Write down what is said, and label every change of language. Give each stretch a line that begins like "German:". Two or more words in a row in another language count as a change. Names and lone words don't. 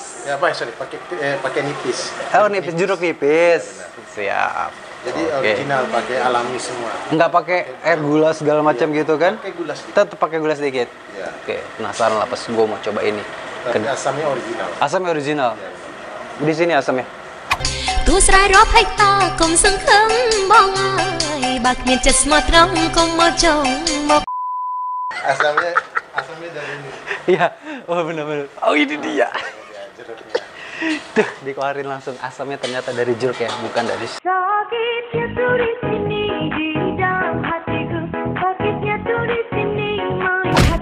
Indonesian: Ya, sorry, pakai nipis. Oh, nipis jeruk nipis. Siap. Jadi Oke. original, pakai alami semua. Nggak pakai air gula segala macam gitu kan? Pakai gula sedikit. Tetap pakai gula sedikit. Ya. Oke, penasaran lah pas gue mau coba ini. Tapi asamnya original. Asamnya original. Di sini asamnya.
Khmer: ទោះស្រាយរាប់ហិចតកុំសង្ឃឹមបងអើយបើគ្មានចិត្តស្មោះត្រង់កុំមកចង់មក
Indonesian: Asamnya dari ini. Iya, oh benar-benar. Oh ini dia. Ya, jeruknya. Tuh, dikeluarin langsung asamnya ternyata dari jeruk ya, bukan dari. sakitnya tuh di sini di dalam hatiku sakitnya tuh di sini melihat